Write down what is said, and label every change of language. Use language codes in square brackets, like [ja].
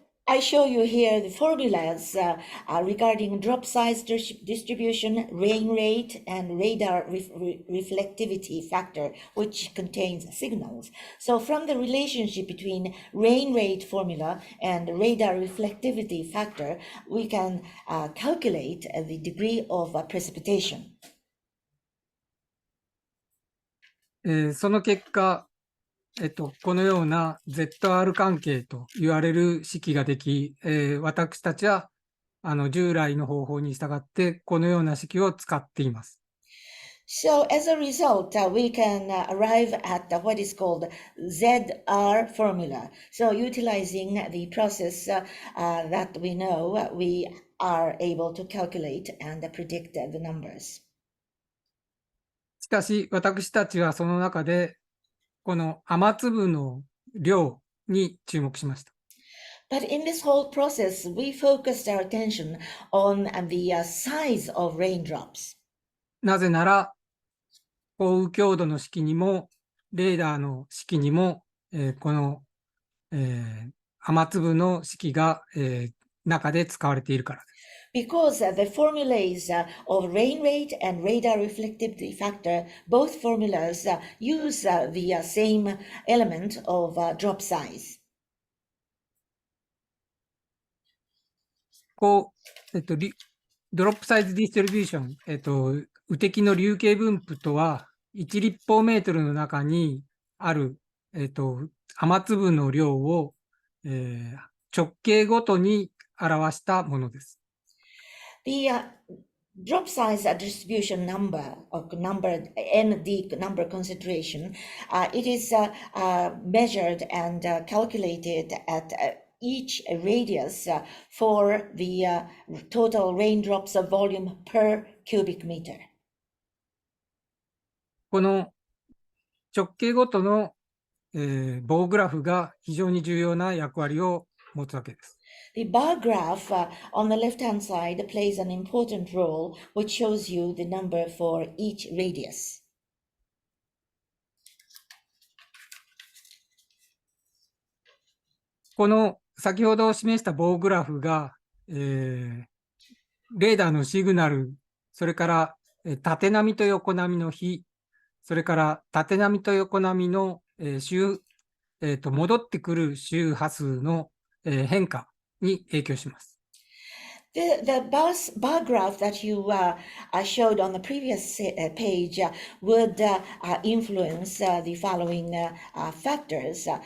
[en] I show you here the formulas regarding drop size distribution, rain rate, and radar reflectivity factor, which contains signals. So from the relationship between rain rate formula and radar reflectivity factor, we can calculate the degree of precipitation. [ja] その結果、このような ZR 関係と言われる式ができ、私たちは従来の方法に従ってこのような式を使っています。 [en] So as a result, we can arrive at what is called ZR formula. So utilizing the process that we know, we are able to calculate and predict the numbers. [ja] しかし私たちはその中でこの雨粒の量に注目しました。 [en] But in this whole process, we focused our attention on the size of raindrops. [ja] なぜなら、降雨強度の式にも、レーダーの式にも、この、雨粒の式が、中で使われているからです。 [en] Because the formulas of rain rate and radar reflectivity factor, both formulas use the same element of drop size. [ja] ドロップサイズディストリビューション、雨滴の流径分布とは、1立方メートルの中にある、雨粒の量を、直径ごとに表したものです。 [en] The drop size distribution number or ND number concentration, it is measured and calculated at each radius for the total raindrops of volume per cubic meter. [ja] この直径ごとの、棒グラフが非常に重要な役割を持つわけです。 [en] The bar graph on the left-hand side plays an important role, which shows you the number for each radius. [ja] この先ほど示した棒グラフが、レーダーのシグナル、それから縦波と横波の比、それから縦波と横波の戻ってくる周波数の変化に影響します。 [en] The bar graph that you showed on the previous page would influence the following factors.